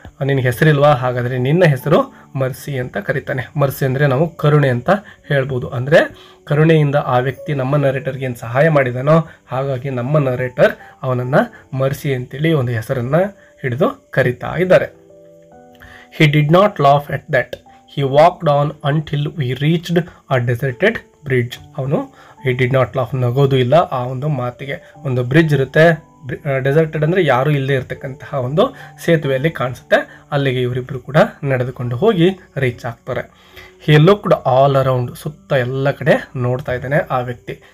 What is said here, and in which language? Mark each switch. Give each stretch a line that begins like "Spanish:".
Kannada: ನಿನಗೆ ಹೆಸರಿಲ್ವಾ, ಹಾಗಾದರೆ ನಿನ್ನ ಹೆಸರು ಮರ್ಸಿ ಅಂತ ಕರೀತಾನೆ. ಮರ್ಸಿ ಅಂದರೆ ನಾವು ಕರುಣೆ ಅಂತ ಹೇಳ್ಬೋದು. ಅಂದರೆ ಕರುಣೆಯಿಂದ ಆ ವ್ಯಕ್ತಿ ನಮ್ಮ ನರೇಟರ್ಗೆ ಏನು ಸಹಾಯ ಮಾಡಿದಾನೋ, ಹಾಗಾಗಿ ನಮ್ಮ ನರೇಟರ್ ಅವನನ್ನು ಮರ್ಸಿ ಅಂತೇಳಿ ಒಂದು ಹೆಸರನ್ನು ಹಿಡಿದು ಕರೀತಾ ಇದ್ದಾರೆ.
English: He did not laugh at that. He walked on until we reached a deserted bridge.
Kannada: ಅವನು
English: he did not laugh,
Kannada: ನಗೋದು ಇಲ್ಲ ಆ ಒಂದು ಮಾತಿಗೆ. ಒಂದು ಬ್ರಿಡ್ಜ್ ಇರುತ್ತೆ, ಡೆಸರ್ಟೆಡ್ ಅಂದರೆ ಯಾರೂ ಇಲ್ಲದೆ ಇರತಕ್ಕಂತಹ ಒಂದು ಸೇತುವೆಯಲ್ಲಿ ಕಾಣಿಸುತ್ತೆ. ಅಲ್ಲಿಗೆ ಇವರಿಬ್ಬರು ಕೂಡ ನಡೆದುಕೊಂಡು ಹೋಗಿ ರೀಚ್ ಆಗ್ತಾರೆ.
English: he looked all around,
Kannada: ಸುತ್ತ ಎಲ್ಲ ಕಡೆ ನೋಡ್ತಾ ಇದ್ದಾನೆ ಆ ವ್ಯಕ್ತಿ.